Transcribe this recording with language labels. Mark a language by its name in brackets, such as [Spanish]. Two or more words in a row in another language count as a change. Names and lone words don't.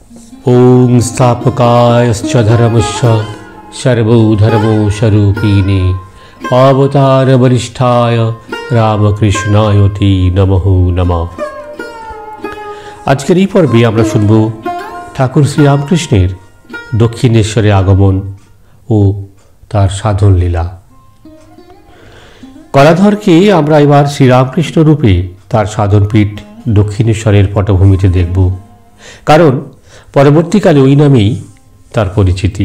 [Sanskrit] ओम स्थापकायश्च धर्मस्य सर्वधर्मस्वरूपिणे अवतार वरिष्ठाय रामकृष्णायति नमः नमः। [Bangla] আজকের এই পর্বে আমরা শুনব ঠাকুর শ্রীরামকৃষ্ণের দক্ষিণেশ্বরে আগমন ও তার সাধন লীলা। কলাধরকে আমরা এবার শ্রীরামকৃষ্ণ রূপে তার সাধনপীঠ দক্ষিণেশ্বরের পটভূমিতে দেখব, কারণ পরবর্তীকালে ওই নামেই তার পরিচিতি।